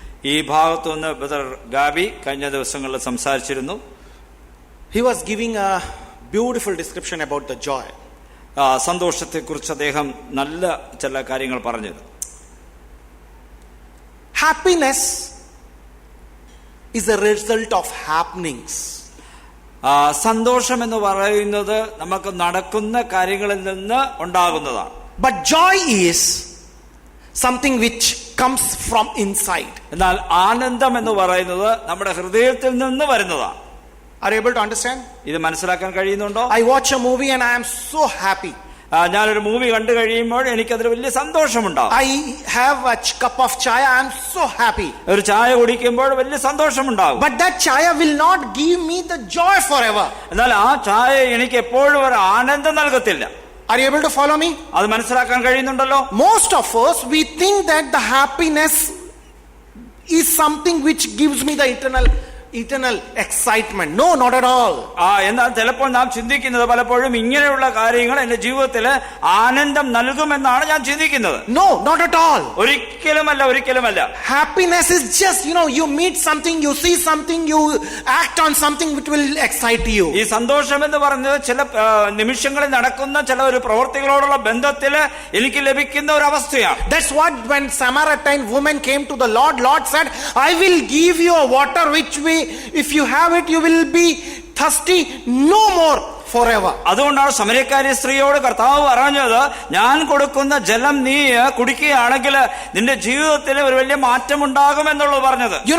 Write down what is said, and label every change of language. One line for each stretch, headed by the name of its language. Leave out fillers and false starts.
Malayalam: ഈ ഭാഗത്തുനിന്ന് brother Gabi കഴിഞ്ഞ ദിവസങ്ങളിൽ സംസാരിച്ചിരുന്നു.
English: He was giving a beautiful description about the joy.
Malayalam: സന്തോഷത്തെക്കുറിച്ച് അദ്ദേഹം നല്ല ചില കാര്യങ്ങൾ പറഞ്ഞത്.
English: Happiness is a result of happenings.
Malayalam: സന്തോഷം എന്ന് പറയുന്നത് നമുക്ക് നടക്കുന്ന കാര്യങ്ങളിൽ നിന്ന് ഉണ്ടാകുന്നതാണ്.
English: But joy is something which comes from inside.
Malayalam: എന്നാൽ ആനന്ദം എന്ന് പറയുന്നത് നമ്മുടെ ഹൃദയത്തിൽ നിന്ന് വരുന്നതാണ്.
English: Are you able to understand?
Malayalam: ഇത് മനസ്സിലാക്കാൻ കഴിയുന്നുണ്ടോ?
English: I watch a movie and I am so happy.
Malayalam: ഞാനൊരു മൂവി കണ്ടു കഴിയുമ്പോൾ എനിക്കതിൽ വലിയ സന്തോഷമുണ്ടാകും.
English: I have a cup of chai, I am so happy.
Malayalam: ഒരു ചായ കുടിക്കുമ്പോൾ വലിയ സന്തോഷമുണ്ടാകും.
English: But that chai will not give me the joy forever.
Malayalam: എന്നാൽ ആ ചായ എനിക്ക് എപ്പോഴും ഒരു ആനന്ദം നൽകത്തില്ല.
English: Are you able to follow me?
Malayalam: അത് മനസ്സിലാക്കാൻ കഴിയുന്നുണ്ടല്ലോ?
English: Most of us, we think that the happiness is something which gives me the eternal excitement. No, not at all.
Malayalam: എന്നാൽ ചിലപ്പോൾ നാം ചിന്തിക്കുന്നത് പലപ്പോഴും ഇങ്ങനെയുള്ള കാര്യങ്ങൾ എന്റെ ജീവിതത്തിൽ ആനന്ദം നൽകുമെന്നാണ് ഞാൻ ചിന്തിക്കുന്നത്.
English: No, not at all.
Malayalam: ഒരിക്കലുമല്ല.
English: Happiness is just, you meet something, you see something, you act on something which will excite you.
Malayalam: ഈ സന്തോഷം എന്ന് പറയുന്നത് ചില നിമിഷങ്ങളിൽ നടക്കുന്ന ചില ഒരു പ്രവൃത്തികളോടുള്ള ബന്ധത്തിൽ എനിക്ക് ലഭിക്കുന്ന ഒരു അവസ്ഥയാണ്.
English: That's what when Samaritan woman came to the Lord said, I will give you a water which if you have it, you will be thirsty no more forever.
Malayalam: അതുകൊണ്ടാണ് സമരിയക്കാരി സ്ത്രീയോട് കർത്താവ് പറഞ്ഞത്, ഞാൻ കൊടുക്കുന്ന ജലം നീ കുടിക്കുകയാണെങ്കിൽ നിന്റെ ജീവിതത്തിൽ ഒരു വലിയ മാറ്റം ഉണ്ടാകും എന്നുള്ളത് പറഞ്ഞത്.